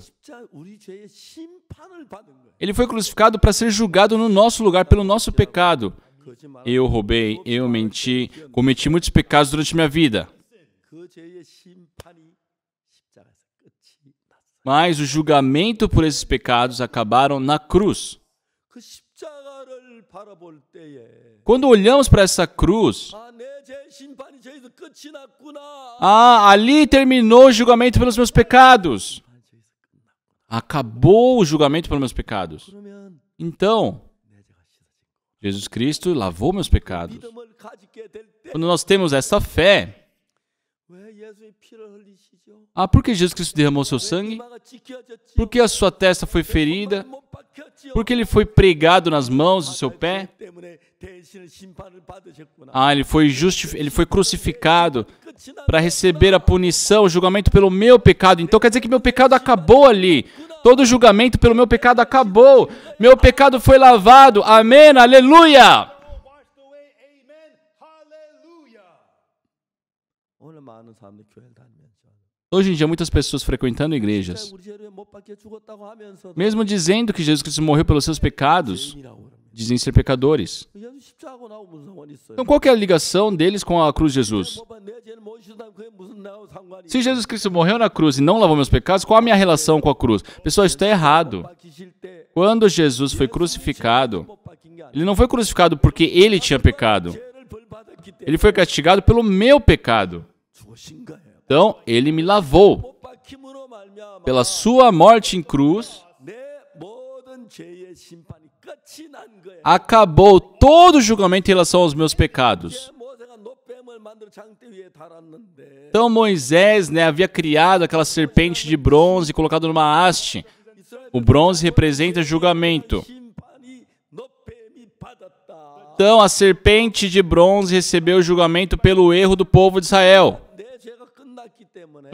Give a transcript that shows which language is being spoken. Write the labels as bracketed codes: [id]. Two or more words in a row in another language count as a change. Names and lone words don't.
[ko] 진짜 우리 죄의 심판을 받은 거예요. [pt] ele foi crucificado para ser julgado no nosso lugar pelo nosso pecado. [ko] 거짓말. [pt] Eu roubei, eu menti, cometi muitos pecados durante minha vida. [ko] 그 죄의 심판이 십자가에서 끝이 났어요. [pt] Mas o julgamento por esses pecados acabaram na cruz. [ko] 그 십자가를 바라볼 때에 [pt] Quando olhamos para essa cruz, [ko] 아, 내 죄 심판이 저기서 끝이 났구나. [pt] ali terminou o julgamento pelos meus pecados. [ko] 심판이 저기서 끝났구나. [pt] Acabou o julgamento pelos meus pecados. [ko] 그러면 [pt] Então, [ko] 내 죄가 씻어진 [pt] Jesus Cristo lavou meus pecados. [ko] 믿음을 가지게 될 때 [pt] Quando nós temos essa fé, [ko] 왜 예수의 피를 흘리시죠? [pt] por que Jesus Cristo derramou seu sangue? [ko] 이마가 찢겨졌지요? [pt] Por que a sua testa foi ferida? [ko] 못 박혔지요? [pt] Por que ele foi pregado nas mãos do seu pé? [ko] 죄 때문에 대신 심판을 받으셨구나. [pt] Ele foi crucificado [ko] 끝이 난 [pt] para receber a punição, o julgamento pelo meu pecado. Então quer dizer que meu pecado acabou ali. Todo julgamento pelo meu pecado acabou. Meu pecado foi lavado. Amém, aleluia. [ko] 오늘 많은 사람들이 교회를 다니면서 [pt] Hoje em dia, muitas pessoas frequentando igrejas, [ko] 우리 죄를 못 박혀 죽었다고 하면서도 [pt] mesmo dizendo que Jesus Cristo morreu pelos seus pecados, [ko] 죄인이라고 그럽니다. [pt] dizem ser pecadores. [ko] 예수 십자가하고 나하고 무슨 상관이 있어요? [pt] Então qual que é a ligação deles com a cruz de Jesus? [ko] 내 죄를 못 씻었다면 그게 무슨 나하고 상관이 [pt] Se Jesus Cristo morreu na cruz e não lavou meus pecados, qual a minha relação com a cruz? Pessoal, isso está errado. [ko] 박히실 때 [pt] Quando Jesus foi crucificado, [ko] 못 박힌 게 아니라 [pt] ele não foi crucificado porque ele tinha pecado. [ko] 죄를 벌받았기 때문에 [pt] Ele foi castigado pelo meu pecado. [ko] 죽으신 거예요. [pt] Então, ele me lavou. [ko] 못 박힘으로 말미암아 [pt] Pela sua morte em cruz, [ko] 내 모든 죄의 심판이 끝이 난 거예요. [pt] acabou todo o julgamento em relação aos meus pecados. [ko] 모세가 노뱀을 만들어 장대 위에 달았는데 [pt] Então Moisés, havia criado aquela serpente de bronze e colocado numa haste. O bronze representa julgamento. [ko] 심판이 노뱀이 받았다. [pt] Então a serpente de bronze recebeu o julgamento pelo erro do povo de Israel. [ko] 내 죄가 끝났기 때문에